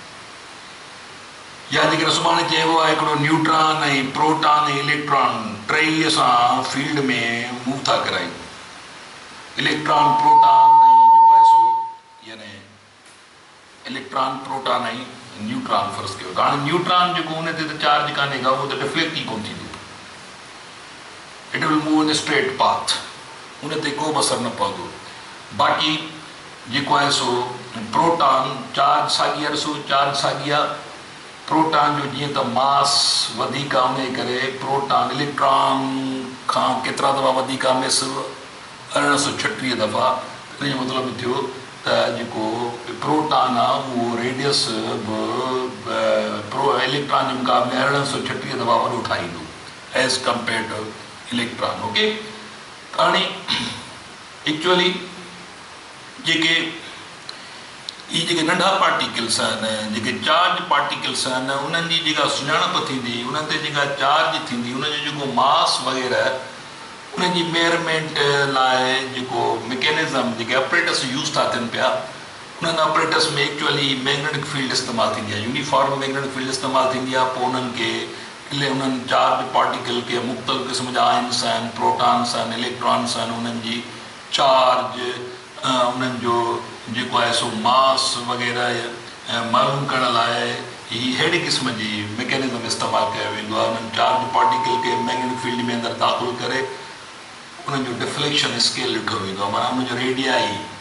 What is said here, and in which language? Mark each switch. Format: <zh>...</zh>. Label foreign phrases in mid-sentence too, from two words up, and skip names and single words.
<sd>या जेकॾहिं सुभाणे चइबो आहे हिकिड़ो न्यूट्रॉन ऐं प्रोटॉन ऐं इलेक्ट्रॉन टई सां फील्ड में मूव था करायूं इलेक्ट्रॉन प्रोटॉन ऐं जेको आहे सो यानी इलेक्ट्रॉन प्रोटॉन ऐं न्यूट्रॉन फ़र्ज़ु कयो त हाणे न्यूट्रॉन जेको हुन ते त चार्ज कान्हे का उहो त डिफ्लेक्ट ई कोन थींदो</sd> <en>it will move in straight path</en> <sd>उन ते को बि असरु न पवंदो बाक़ी जेको आहे सो प्रोटॉन चार्ज साॻी आहे ॾिसो चार्ज साॻी आहे प्रोटॉन जो जीअं त मास वधीक आहे उन करे प्रोटॉन इलेक्ट्रॉन खां केतिरा दफ़ा वधीक आहे मिस 1836 दफ़ा इन जो मतिलबु थियो त जेको प्रोटॉन आहे उहो रेडियस बि इलेक्ट्रॉन जे मुक़ाबले 1836 दफ़ा वॾो ठाहींदो</sd> <en>as compare to electron okay</en> <sd>हाणे एक्चुअली जेके इहे जेके नंढा पार्टिकल्स आहिनि जेके</sd> <en>charge particles</en> <sd>आहिनि उन्हनि जी जेका सुञाणप थींदी उन्हनि ते जेका चार्ज थींदी उनजो जेको मास वग़ैरह उन्हनि जी मेयरमेंट लाइ जेको मैकेनिज़म जेके ऑपरेटर्स यूज़ था थियनि पिया उन्हनि ऑपरेटर्स में</sd> <en>actually magnetic field</en> <sd>इस्तेमालु थींदी आहे</sd> <en>uniform magnetic field</en> <sd>इस्तेमालु थींदी आहे पोइ उन्हनि खे उन्हनि</sd> <en>charge particle</en> <sd>के मुख़्तलिफ़ क़िस्म जा आयन्स आहिनि प्रोटॉन्स आहिनि इलेक्ट्रॉन्स आहिनि उन्हनि जी चार्ज उन्हनि जो जेको आहे सो मास वग़ैरह मालूम करण लाइ हीअ अहिड़े क़िस्म जी मैकेनिज़म इस्तेमालु कयो वेंदो आहे उन्हनि चार्ज पार्टिकल खे</sd> <en>magnetic field</en> <sd>में अंदरि दाख़िल करे उन्हनि जो</sd> <en>deflection scale</en> <sd>ॾिठो वेंदो आहे माना उनजो रेडियाई</sd>